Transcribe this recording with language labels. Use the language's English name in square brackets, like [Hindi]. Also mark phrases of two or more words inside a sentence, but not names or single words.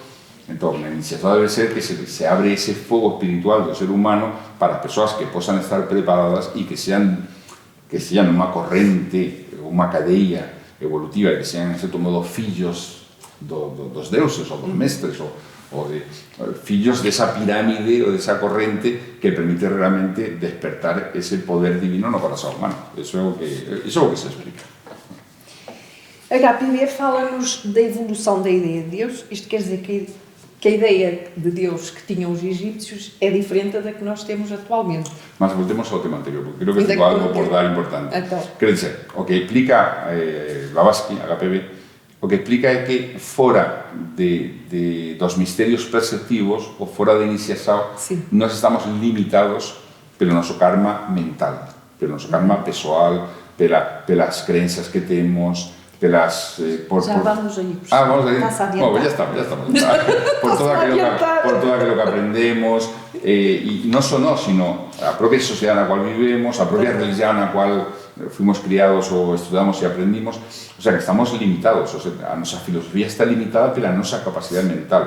[Galician] Entón, a iniciación debe ser que se abre ese fogo espiritual do ser humano para as persoas que posan estar preparadas e que sean unha corrente, unha cadeia evolutiva, que sean, en certo modo, fillos dos deuses ou dos mestres ou de fillos desa pirámide ou desa corrente que permite realmente despertar ese poder divino no corazón humano. Eso é o que se explica. [Portuguese] HPB fala-nos da evolução da ideia de Deus. Isto quer dizer que a ideia de Deus que tinham os egípcios é diferente da que nós temos atualmente. Mas voltemos ao tema anterior, porque creo que ficou algo por dar importante. Quer dizer, o que explica Blavatsky, HPB, o que explica é que fora dos misterios perceptivos ou fora da iniciação, nós estamos limitados pelo nosso karma mental, pelo nosso karma pessoal, pelas crenças que temos, pelas... vamos aí. Vamos aí. [Spanish] Bueno, ya estamos. [Galician] Por todo aquilo que aprendemos, e non só nós, sino a propia sociedade na qual vivemos, a propia religión na qual fuimos criados ou estudamos e aprendimos, [Spanish] o sea, [Galician] que estamos limitados, [Spanish] o sea, [Galician] a nosa filosofía está limitada pela nosa capacidade mental.